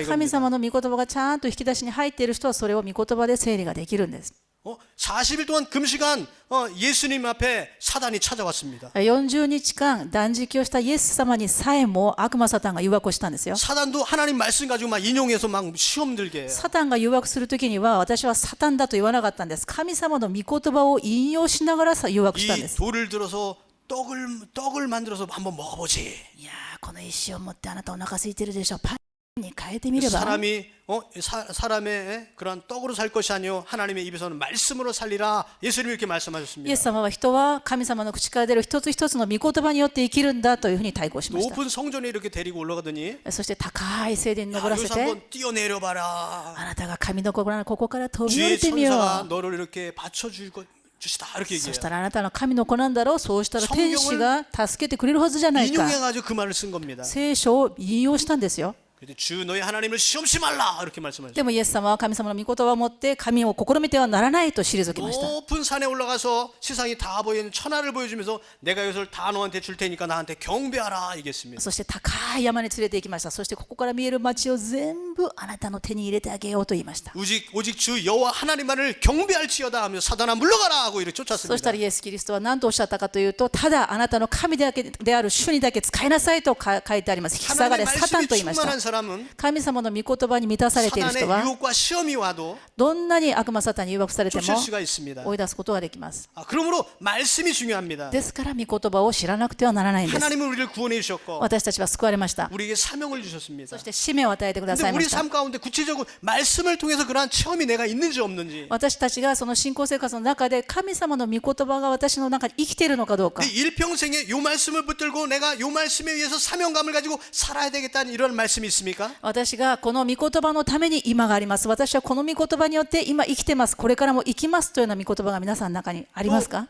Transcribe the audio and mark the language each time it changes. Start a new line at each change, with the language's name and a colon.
Japanese: 神
Korean: 이겁니다.
Japanese: 様の御言葉がちゃんと引き出しに入っている人はそれを御言葉で整理ができるんです
Korean: 40일 동안 금시간 예수님 앞에 사단이 찾아왔습니다.
Japanese: 40日間断食をしたイエス様にさえも悪魔サタンが誘惑をしたんですよ
Korean: 사단도 하나님 말씀 가지고 막 인용해서 막 시험 들게 해요.
Japanese: サタンが誘惑するときには私はサタンだと言わなかったんです神様の御言葉を引用しながら誘惑したんで
Korean: 이
Japanese: す
Korean: 돌을 들어서 떡을 만들어서 한번 먹어보지.
Japanese: いやーこの石を持ってあなたお腹空いてるでしょパンに変えてみれば
Korean: 사람이 사람의 그런 떡으로 살 것이 아니요 하나님의 입에서는 말씀으로 살리라. 예수님이 이렇게
Japanese: イエ
Korean: 말씀하셨습니다.
Japanese: ス様は人は神様の口から出る一つ一つの御言葉によって生きるんだというふうに対抗しました
Korean: 높은 성전에 이렇게 데리고 올라가더니
Japanese: そして高い聖殿に
Korean: 야,
Japanese: 登らせ
Korean: 여기서
Japanese: て
Korean: 한번 뛰어내려봐라.
Japanese: あなたが神の子ならここから飛び降
Korean: 주의
Japanese: りてみよ
Korean: 천사가
Japanese: う
Korean: 너를 이렇게 받쳐줄 것이다. 이렇게
Japanese: そし
Korean: 얘기해요.
Japanese: たらあなたの神の子なんだろうそうしたら天使が助けてくれるはずじゃないか
Korean: 인용해가지고 그 말을 쓴 겁니다.
Japanese: 聖書を引用したんですよ
Korean: 그래서 주 너희 하나님을 시험치 말라 이렇게 말씀하셨어요.
Japanese: でもイエス様は神様の御言葉を持って神を試みてはならないと退きました
Korean: 높은 산에 올라가서 세상이 다 보이는 천하를 보여주면서 내가 이것을 다 너한테 줄 테니까 나한테 경배하라 얘기했습니다.
Japanese: そして高い山に連れて行きましたそしてここから見える町を全部あなたの手に入れてあげようと言いました
Korean: 오직 주 여호와 하나님만을 경배할지어다 하며 사단아 물러가라 하고 이렇게
Japanese: そした
Korean: 쫓았습니다.
Japanese: らイエス・キリストは何とおっしゃったかというとただあなたの神である主にだけ使いなさいと書いてあります引き下が
Korean: 하나님의
Japanese: れサタン
Korean: 말씀이
Japanese: と言いました
Korean: 충만한 사람은
Japanese: 神様の御言葉に満たされている人
Korean: 사단의
Japanese: は
Korean: 유혹과 시험이 와도
Japanese: どんなに悪魔サタンに誘惑されても
Korean: 쫓을 수가 있습니다.
Japanese: 追い出すことができます
Korean: 그러므로 말씀이 중요합니다.
Japanese: ですから御言葉を知らなくてはならないんです
Korean: 하나님은 우리를 구원해 주셨고
Japanese: 私たちは救われました
Korean: 우리에게 사명을 주셨습니다.
Japanese: そして使命を与えてくだ
Korean: 근데
Japanese: さいま
Korean: 우리
Japanese: した
Korean: 삶 가운데 구체적으로 말씀을 통해서 그러한 체험이 내가 있는지 없는지
Japanese: 私たちがその信仰生活の中で神様の御言葉が私の中に生きているのかどうか
Korean: 내 일평생에 요 말씀을 붙들고 내가 요 말씀에 의해서 사명감을 가지고 살아야 되겠다는 이런 말씀이 있습니까?
Japanese: 私がこの御言葉のために今があります。私はこの御言葉によって今生きてます。これからも生きますというような御言葉が皆さんの中にありますか？